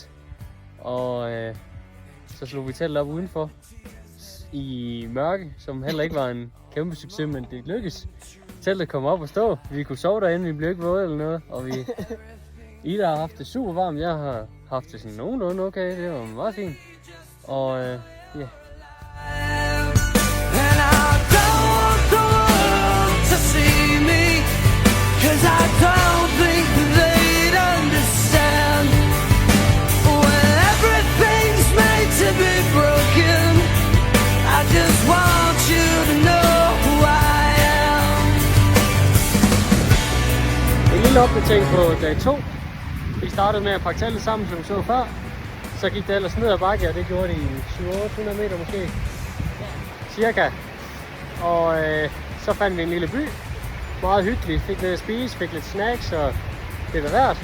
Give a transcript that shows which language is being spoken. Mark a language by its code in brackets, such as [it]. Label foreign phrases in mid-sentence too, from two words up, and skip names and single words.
[da] Og så slog vi teltet op udenfor i mørke, som heller ikke var en kæmpe succes, men det lykkedes. Teltet kom op og stå. Vi kunne sove derinde, vi blev ikke våde eller noget. Og Ida har haft det super varmt. Jeg har haft det sådan nogenlunde okay. Det var meget fint. Og ja. [en] Cause I don't think they'd understand when everything's made to be broken. I just want you to know who I am. [da] En lille opdatering på dag 2. Vi startede med at pakke teltet sammen, som vi så før. Så gik det ellers ned ad bakke, og det gjorde det i 700-800 meter måske. Cirka. Og så fandt vi en lille by. Meget hyggeligt, fik lidt at spise, fik lidt snacks og det var værd.